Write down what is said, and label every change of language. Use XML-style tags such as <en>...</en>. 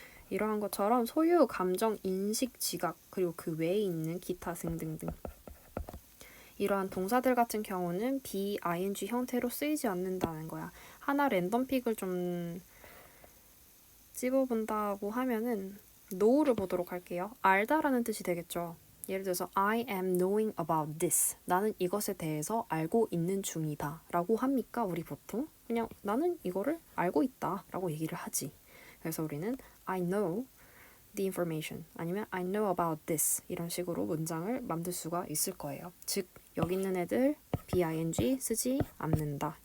<ko>이러한 것처럼 소유, 감정, 인식, 지각 그리고 그 외에 있는 기타 등등등 이러한 동사들 같은 경우는 be, ing 형태로 쓰이지 않는다는 거야. 하나 랜덤 픽을 좀 찝어본다고 하면은 know를 보도록 할게요. 알다라는 뜻이 되겠죠. 예를 들어서</ko> <en>I am knowing about this.</en> <ko>나는 이것에 대해서 알고 있는 중이다 라고 합니까? 우리 보통 그냥 나는 이거를 알고 있다 라고 얘기를 하지. 그래서 우리는</ko> <en>I know the information</en> <ko>아니면</ko> <en>I know about this</en> <ko>이런 식으로 문장을 만들 수가 있을 거예요. 즉 여기 있는 애들 BING 쓰지 않는다.</ko>